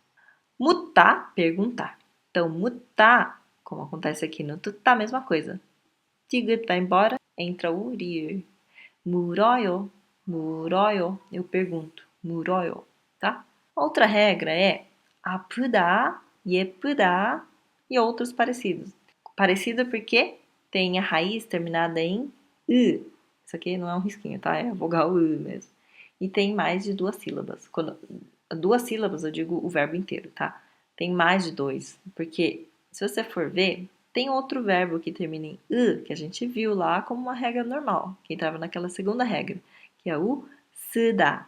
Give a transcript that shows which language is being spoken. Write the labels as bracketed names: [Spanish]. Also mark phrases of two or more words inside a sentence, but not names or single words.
[Portuguese] 묻다, perguntar. Então, 묻다, como acontece aqui no tutá, mesma coisa. 티귿 vai embora, entra o rir. [Korean] 물어요, 물어요, [Portuguese] eu pergunto. 물어요, tá? Outra regra é [Korean] 아프다, 예쁘다 [Portuguese] e outros parecidos. Parecido porque tem a raiz terminada em ı. Isso aqui não é um risquinho, tá? É a vogal ı mesmo. E tem mais de 2 sílabas. Quando 2 sílabas, eu digo o verbo inteiro, tá? Tem mais de 2, porque se você for ver, tem outro verbo que termina em ı, que a gente viu lá como uma regra normal, que entrava naquela segunda regra, que é o 쓰다.